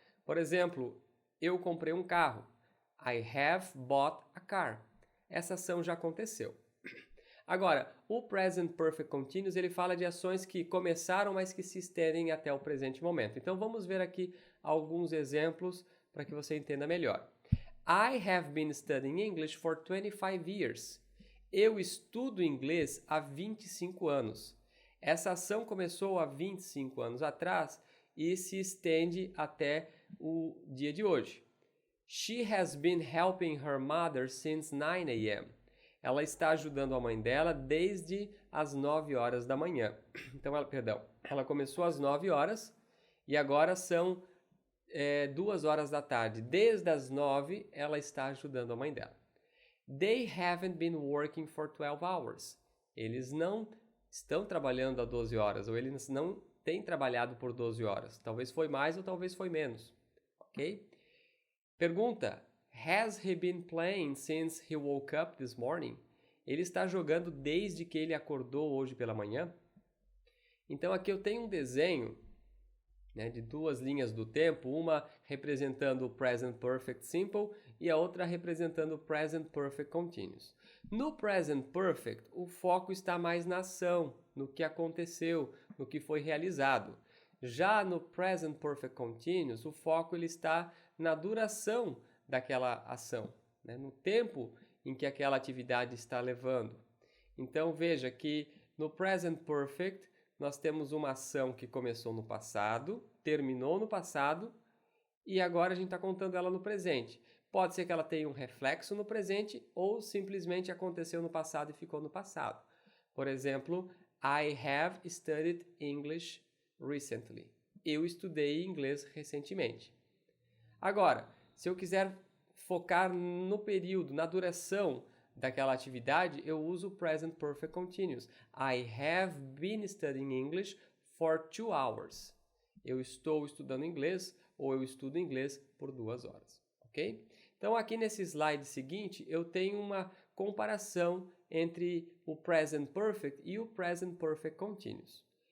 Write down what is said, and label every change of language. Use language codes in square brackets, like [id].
[pt] Por exemplo, eu comprei um carro. [en] I have bought a car. [pt] Essa ação já aconteceu. Agora, o Present Perfect Continuous, ele fala de ações que começaram, mas que se estendem até o presente momento. Então, vamos ver aqui alguns exemplos para que você entenda melhor. [en] I have been studying English for 25 years. [pt] Eu estudo inglês há 25 anos. Essa ação começou há 25 anos atrás e se estende até o dia de hoje. [en] She has been helping her mother since 9 a.m. [pt] Ela está ajudando a mãe dela desde as 9 horas da manhã. Então, ela começou às 9 horas e agora são 2 horas da tarde. Desde as 9, ela está ajudando a mãe dela. [en] They haven't been working for 12 hours. [pt] Eles não estão trabalhando há 12 horas, ou eles não têm trabalhado por 12 horas. Talvez foi mais ou talvez foi menos. Ok? [en] Pergunta: Has he been playing since he woke up this morning? [pt] Ele está jogando desde que ele acordou hoje pela manhã? Então aqui eu tenho um desenho de duas linhas do tempo, uma representando o Present Perfect Simple e a outra representando o Present Perfect Continuous. No Present Perfect, o foco está mais na ação, no que aconteceu, no que foi realizado. Já no Present Perfect Continuous, o foco ele está na duração daquela ação, no tempo em que aquela atividade está levando. Então veja que no Present Perfect nós temos uma ação que começou no passado, terminou no passado e agora a gente está contando ela no presente. Pode ser que ela tenha um reflexo no presente ou simplesmente aconteceu no passado e ficou no passado. Por exemplo, [en] I have studied English recently. [pt] Eu estudei inglês recentemente. Agora, se eu quiser focar no período, na duração daquela atividade, eu uso o Present Perfect Continuous. [en] I have been studying English for 2 hours. [pt] Eu estou estudando inglês ou eu estudo inglês por 2 horas, ok? Então aqui nesse slide seguinte eu tenho uma comparação entre o Present Perfect e o Present Perfect Continuous.